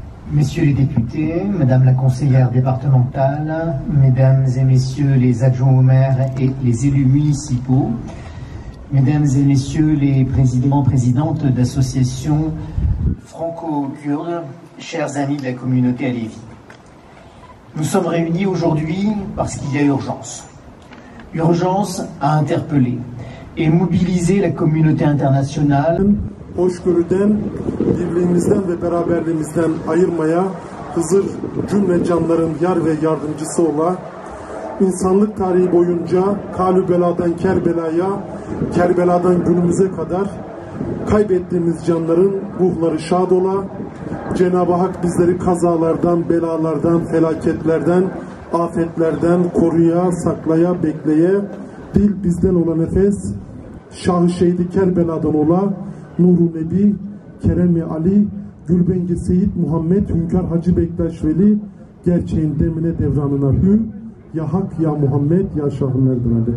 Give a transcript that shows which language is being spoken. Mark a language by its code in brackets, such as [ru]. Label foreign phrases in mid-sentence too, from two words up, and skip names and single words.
[fr] Messieurs les députés, Madame la conseillère départementale, Mesdames et Messieurs les adjoints au maire et les élus municipaux, Mesdames et Messieurs les présidents-présidentes d'associations franco-kurdes, chers amis de la communauté Alevi. Nous sommes réunis aujourd'hui parce qu'il y a urgence. Urgence à interpeller et mobiliser la communauté internationale. [tr] Hoşgörüden, birliğimizden ve beraberliğimizden ayırmaya, Hızır cümle canların yar ve yardımcısı ola, insanlık tarihi boyunca Kalübela'dan Kerbela'ya, Kerbela'dan günümüze kadar kaybettiğimiz canların ruhları şad ola, Cenab-ı Hak bizleri kazalardan, belalardan, felaketlerden, afetlerden koruya, saklaya, bekleye, dil bizden olan nefes, Şah-ı Şehidi Kerbela'dan ola, Nur-u Nebi, Kerem-i Ali, Gülbengi Seyit Muhammed, Hünkar Hacı Bektaş Veli, gerçeğin demine devranına hü, ya Hak, ya Muhammed, ya Şah-ı Merdan Ali.